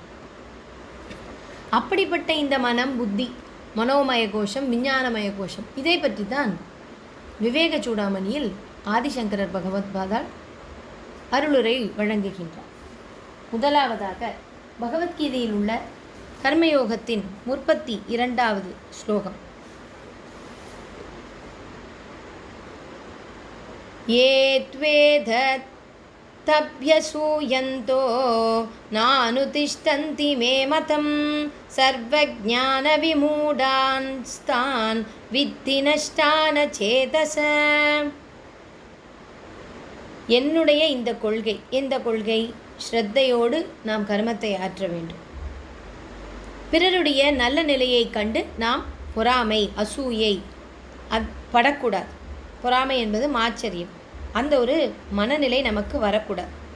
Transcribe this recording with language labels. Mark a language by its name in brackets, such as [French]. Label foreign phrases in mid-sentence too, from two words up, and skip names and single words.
[Tamil] அப்படிப்பட்ட இந்த மனம், புத்தி, மனோமய கோஷம், விஞ்ஞானமய கோஷம், இதை பற்றி தான் விவேக சூடாமணியில் ஆதிசங்கரர் பகவத் பாதாள் அருளுரை வழங்குகின்றார். முதலாவதாக பகவத்கீதையில் உள்ள கர்மயோகத்தின் 32வது ஸ்லோகம். [Sanskrit] ये त्वेध तभ्यसूयन्तो नानुतिष्ठन्ति मे मतं सर्वज्ञानविमूढांस्तान् विद्धि नष्टान चेतस. [Tamil] என்னுடைய இந்த கொள்கை ஸ்ரத்தையோடு நாம் கர்மத்தை ஆற்ற வேண்டும். பிறருடைய நல்ல நிலையை கண்டு நாம் பொறாமை, அசூயை படக்கூடாது. பொறாமை என்பது மாச்சரியம். அந்த ஒரு மனநிலை நமக்கு வரக்கூடாது.